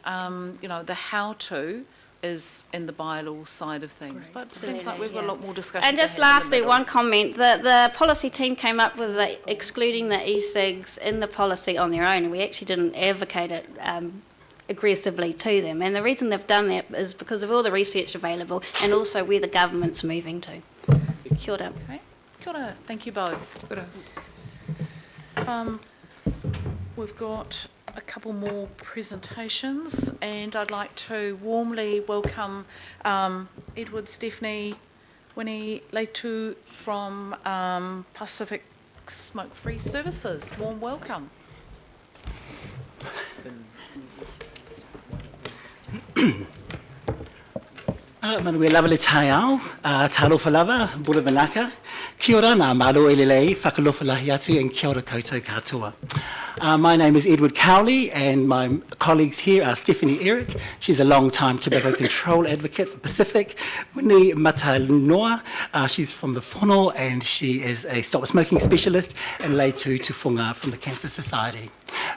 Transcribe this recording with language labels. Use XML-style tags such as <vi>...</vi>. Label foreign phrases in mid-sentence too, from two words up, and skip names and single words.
<en>The how-to is in the bylaw side of things, but it seems like we've got a lot more discussion. And just lastly, one comment, the policy team came up with excluding the e-cigs in the policy on their own, and we actually didn't advocate it aggressively to them, and the reason they've done that is because of all the research available and also where the government's moving to.</en> <mi>Kia ora. Okay. Kia ora.</mi> <en>Thank you both.</en> <mi>Kia ora.</mi> <en>We've got a couple more presentations, and I'd like to warmly welcome Edward, Stephanie, Winnie Leitu from Pacific Smoke-Free Services. Warm welcome.</en> <sm>Manuel lava le tai au, talofa lava,</sm> <fj>bula vanaka.</fj> <mi>Kia ora nā</mi> <to>malo e lelei,</to> <niu>whakalofa lahi atu,</niu> <mi>and kia ora koutou katoa.</mi> <en>My name is Edward Cowley, and my colleagues here are Stephanie Eric. She's a long-time tobacco control advocate for Pacific. Winnie Matanoa, she's from the Whono, and she is a stop smoking specialist, and Leitu Tufunga from the Cancer Society.</en>